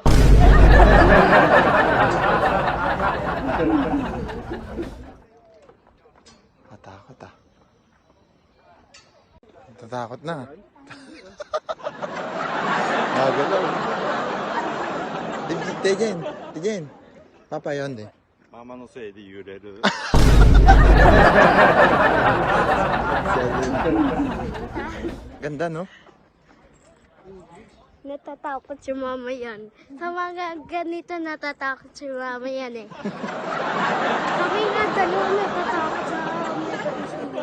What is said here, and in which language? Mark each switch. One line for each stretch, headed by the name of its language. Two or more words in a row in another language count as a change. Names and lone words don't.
Filipino: Katakot ah. Natatakot na. Nagalaw. Tijen. Tijen. Papa yun din.
Japanese: ママのせいで揺れる。
Filipino: Ganda no? Natatakot si mama yan. Sa mga ganito natatakot si mama yan eh. Kami nga dalawa natatakot sa mga ganito.